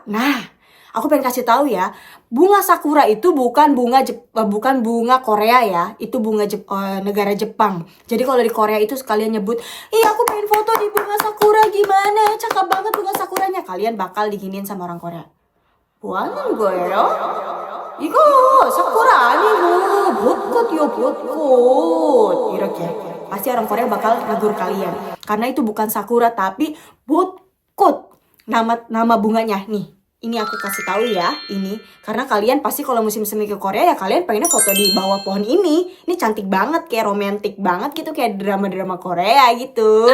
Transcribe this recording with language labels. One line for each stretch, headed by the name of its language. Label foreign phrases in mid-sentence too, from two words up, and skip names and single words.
Indonesian: Nah, aku pengen kasih tahu ya, bunga sakura itu bukan bunga Korea ya, itu bunga negara Jepang. Jadi kalau di Korea itu sekalian nyebut, ih aku pengen foto di bunga sakura gimana, cakep banget bunga sakuranya. Kalian bakal diginiin sama orang Korea.
Korean: 뭐하는 거예요? 이거 sakura 아니고 벚꽃이요 벚꽃. 이렇게.
Indonesian: Pasti orang Korea bakal negur kalian. Karena itu bukan sakura tapi 벚꽃. Nama bunganya nih. Ini aku kasih tahu ya, ini karena kalian pasti kalau musim semi ke Korea ya kalian pengennya foto di bawah pohon ini. Ini cantik banget, kayak romantis banget gitu, kayak drama-drama Korea gitu.